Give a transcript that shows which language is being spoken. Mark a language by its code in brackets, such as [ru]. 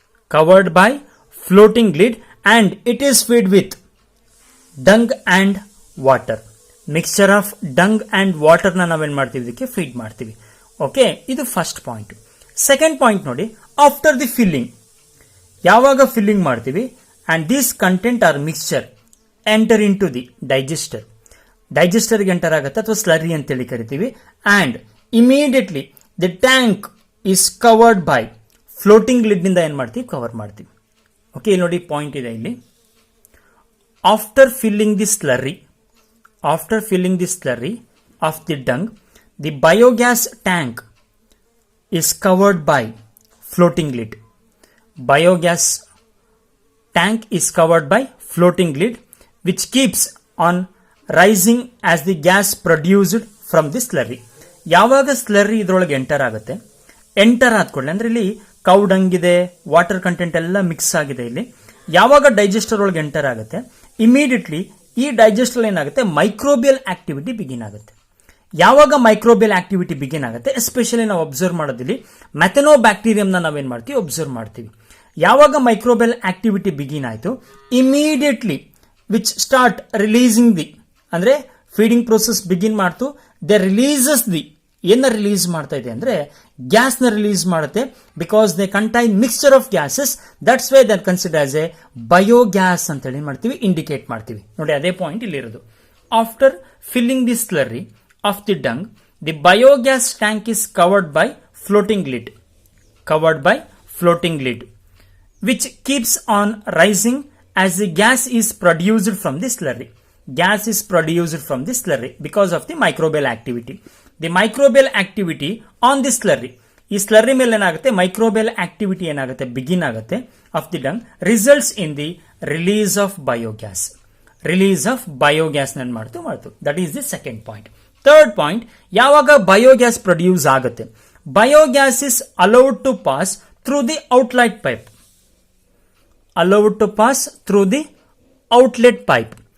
[en] Covered by floating lid and it is filled with dung and water. Mixture of dung and water [kn] ನಾವೇನ್ ಮಾಡ್ತೀವಿ ಇದಕ್ಕೆ feed ಮಾಡ್ತೀವಿ. Okay, ಇದು first point. Second point ನೋಡಿ, [en] after the filling, [kn] ಯಾವಾಗ filling ಮಾಡ್ತೀವಿ [en] and this content are mixture enter in to the digester, [kn] ಡೈಜೆಸ್ಟರ್ಗೆ enter ಆಗುತ್ತೆ ಅಥವಾ ಸ್ಲರಿ ಅಂತೇಳಿ ಕರಿತೀವಿ. [en] and immediately the tank is covered by floating lid [kn] ನಿಂದ ಏನ್ ಮಾಡ್ತೀವಿ, ಕವರ್ ಮಾಡ್ತೀವಿ. ಓಕೆ, ಇಲ್ಲಿ ನೋಡಿ ಪಾಯಿಂಟ್ ಇದೆ ಇಲ್ಲಿ. [en] After filling the slurry, after filling the slurry of the dung, the biogas tank is covered by floating lid. Biogas tank is covered by floating lid which keeps on rising as the gas produced from the slurry. [kn] ಯಾವಾಗ slurry ಇದ್ರೊಳಗೆ enter ಆಗುತ್ತೆ, enter ಆದ್ಕೊಳ್ಳಿ ಅಂದ್ರೆ ಇಲ್ಲಿ cow dung ಇದೆ, water content ಎಲ್ಲ mix ಆಗಿದೆ. ಇಲ್ಲಿ ಯಾವಾಗ ಡೈಜೆಸ್ಟರ್ ಒಳಗೆ ಎಂಟರ್ ಆಗುತ್ತೆ, ಇಮಿಡಿಯೇಟ್ಲಿ ಈ ಡೈಜೆಸ್ಟರ್ ಏನಾಗುತ್ತೆ, ಮೈಕ್ರೋಬಿಯಲ್ ಆಕ್ಟಿವಿಟಿ ಬಿಗಿನ್ ಆಗುತ್ತೆ. ಯಾವಾಗ ಮೈಕ್ರೋಬಿಯಲ್ ಆಕ್ಟಿವಿಟಿ ಬಿಗಿನ್ ಆಗುತ್ತೆ, ಎಸ್ಪೆಷಲಿ ನಾವು ಅಬ್ಸರ್ವ್ ಮಾಡೋದಿಲ್ಲಿ ಮೆಥನೋ ಬ್ಯಾಕ್ಟೀರಿಯಂನ ನಾವೇನ್ ಮಾಡ್ತೀವಿ, ಅಬ್ಸರ್ವ್ ಮಾಡ್ತೀವಿ. ಯಾವಾಗ ಮೈಕ್ರೋಬಿಯಲ್ ಆಕ್ಟಿವಿಟಿ ಬಿಗಿನ್ ಆಯಿತು, immediately [en] which start releasing the, [kn] ಅಂದ್ರೆ ಫೀಡಿಂಗ್ ಪ್ರೋಸೆಸ್ ಬಿಗಿನ್ ಮಾಡ್ತು, [en] they releases the, [kn] ಏನ ರಿಲೀಸ್ ಮಾಡ್ತಾ ಇದೆ ಅಂದ್ರೆ ಗ್ಯಾಸ್ ನ ರಿಲೀಸ್ ಮಾಡುತ್ತೆ. [en] because they contain mixture of gases, that's why that consider as a biogas [kn] ಅಂತ ಹೇಳಿ ಮಾಡ್ತೀವಿ, ಇಂಡಿಕೇಟ್ ಮಾಡ್ತೀವಿ. ನೋಡಿ ಅದೇ ಪಾಯಿಂಟ್ ಇಲ್ಲಿ ಇರೋದು. [en] After filling the slurry of the dung, the biogas tank is covered by floating lid, covered by floating lid which keeps on rising as the gas is produced from the slurry. Gas is produced from the slurry because of the microbial activity. The microbial activity on the slurry, [kn] ಈ slurry ಮೇಲೆ ಏನಾಗುತ್ತೆ, microbial activity ಏನಾಗುತ್ತೆ, begin ಆಗುತ್ತೆ [en] Of the dung, results in the release of biogas. Release of biogas [kn] ನನ್ ಮಾಡ್ತು. [en] That is the second point. Third point, [kn] ಯಾವಾಗ biogas produce ಆಗುತ್ತೆ, [en] Biogas is allowed to pass through the outlet pipe, allowed to pass through the outlet pipe.